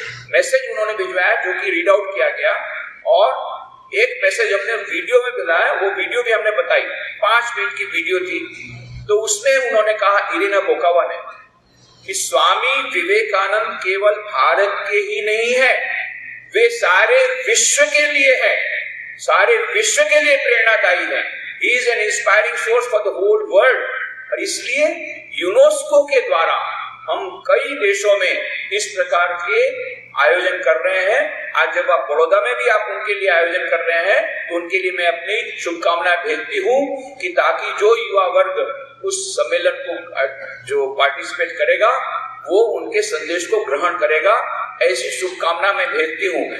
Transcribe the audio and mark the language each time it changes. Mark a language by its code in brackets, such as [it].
[hi] Message उन्होंने भिजवाया जो कि रीड आउट किया गया, और एक मैसेज हमने वीडियो में बताया, वो वीडियो भी हमने बताई, 5 मिनट की वीडियो थी। तो उसमें उन्होंने कहा, इरिना बोकावा ने, कि स्वामी विवेकानंद केवल भारत के ही नहीं है, वे सारे विश्व के लिए है, सारे विश्व के लिए प्रेरणादायी है। [en] He is an inspiring force for the whole world। [hi] और इसलिए यूनेस्को के द्वारा हम कई देशों में इस प्रकार के आयोजन कर रहे हैं। आज जब आप बड़ौदा में भी आप उनके लिए आयोजन कर रहे हैं, तो उनके लिए मैं अपनी शुभकामनाएं भेजती हूँ कि ताकि जो युवा वर्ग उस सम्मेलन को जो पार्टिसिपेट करेगा वो उनके संदेश को ग्रहण करेगा, ऐसी शुभकामना मैं भेजती हूँ।